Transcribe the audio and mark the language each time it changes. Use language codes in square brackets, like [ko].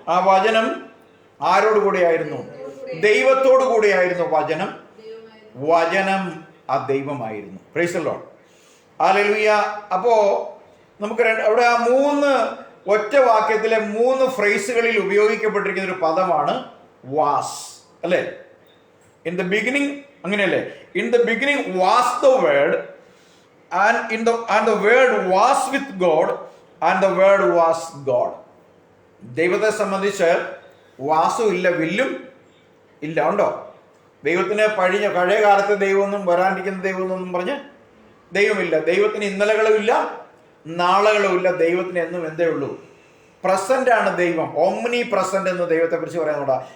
[ml] ആ വചനം ആരോട് കൂടെയായിരുന്നു? ദൈവത്തോടു കൂടെയായിരുന്നു വചനം. വചനം ആ ദൈവമായിരുന്നു. [en] Praise the Lord. [ml] ഹല്ലേലൂയ. അപ്പോ നമുക്ക് അവിടെ ആ 3 ഒറ്റ വാക്യത്തിലെ 3 ഫ്രേസുകളിൽ ഉപയോഗിക്കപ്പെട്ടിരിക്കുന്ന ഒരു പദമാണ് വാസ്, അല്ലേ? [en] in the beginning, [ml] അങ്ങനെയല്ലേ? [en] In the beginning was the word and the word was with God and the word was God. [ml] ദൈവത്തെ സംബന്ധിച്ച് വാസും ഇല്ല, വില്ലും ഇല്ല. ഉണ്ടോ? ദൈവത്തിന് പഴയ കാലത്തെ ദൈവമൊന്നും, വരാനിരിക്കുന്ന ദൈവമൊന്നും പറഞ്ഞ് ദൈവമില്ല. ദൈവത്തിന് ഇന്നലകളും ഇല്ല, നാളെകളും ഇല്ല. ദൈവത്തിന് എന്നും എന്തേ ഉള്ളൂ? പ്രസന്റ് ആണ് ദൈവം. ഓംനി പ്രസന്റ് എന്ന് ദൈവത്തെ കുറിച്ച് പറയാനുണ്ടാ.